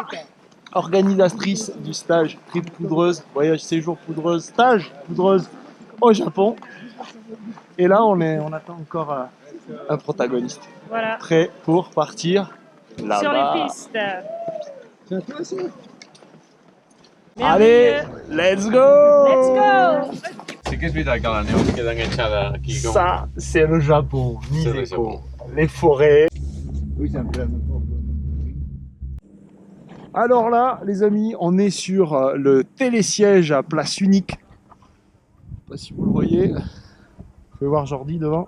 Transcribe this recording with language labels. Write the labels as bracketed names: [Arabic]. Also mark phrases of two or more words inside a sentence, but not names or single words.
[French] organisatrice du stage Trip Poudreuse, voyage séjour poudreuse, stage poudreuse au Japon. Et là, on attend encore un protagoniste. Voilà, Prêt pour partir là-bas. sur les pistes. Allez, Merveilleux. [English] let's go! Let's go. [Catalan] Sí que es veritat que la neu es queda enganxada aquí com... [French] Ça, c'est le Japon, C'est le Niseko. Japon. Les forêts. Oui, c'est un peu. Alors là, les amis, on est sur le télésiège à place unique. Je sais pas si vous le voyez. Vous pouvez voir Jordi devant.